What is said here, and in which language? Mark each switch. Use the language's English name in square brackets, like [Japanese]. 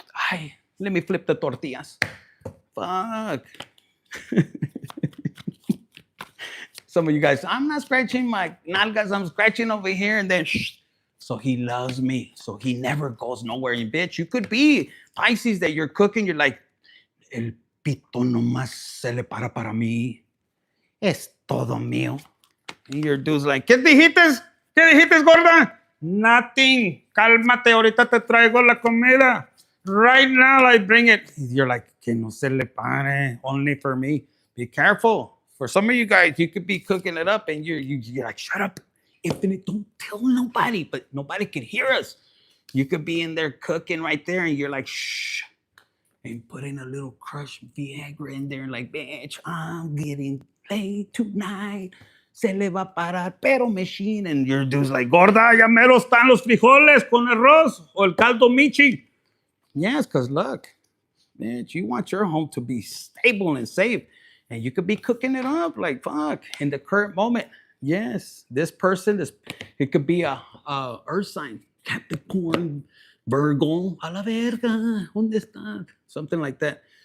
[English] Ay, let me flip the tortillas. Fuck. Some of you guys, I'm not scratching my nalgas. I'm scratching over here. And then, shh. So he loves me. So he never goes nowhere. You bitch, you could be Pisces that you're cooking. You're like, [Spanish] el pito nomás se le para mí. Es todo mío. [English] And your dude's like, [Spanish] ¿Qué dijiste, gorda? [English] Nothing. [Spanish] Cálmate, ahorita te traigo la comida. [English] Right now, I bring it. You're like, [Spanish] que no se le pare, [English] only for me. Be careful. For some of you guys, you could be cooking it up and you're like, shut up. Infinite, don't tell nobody, but nobody can hear us. You could be in there cooking right there and you're like, shh, and putting a little crushed Viagra in there, like, bitch, I'm getting laid tonight. [Spanish] Se le va a parar, pero machine. [English] And your dude's like, [Spanish] gorda, ya mero están los frijoles con arroz o el caldo michi. [English] Yes, because look, bitch, you want your home to be stable and safe. And you could be cooking it up like, fuck, in the current moment. Yes, this person, it could be a earth sign, Capricorn, Virgo, [Spanish] a la verga, ¿dónde está? [English] Something like that.